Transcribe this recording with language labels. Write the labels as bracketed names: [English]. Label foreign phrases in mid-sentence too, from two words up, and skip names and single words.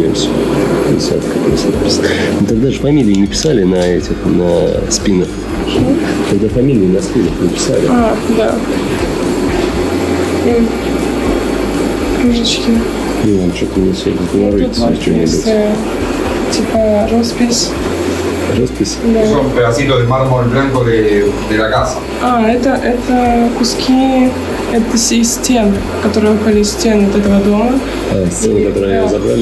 [Russian] Тогда же фамилии не писали на спинах. Тогда фамилии на спинах не писали. Да. Кружечки. Ну, вам что-то не все говорит, что-нибудь. Типа роспись. Роспись? Да. [Spanish] Son pedacitos de mármol blanco de la casa. [Russian] Это куски из стен, которые упали из стен от этого дома. Стены, которые они забрали?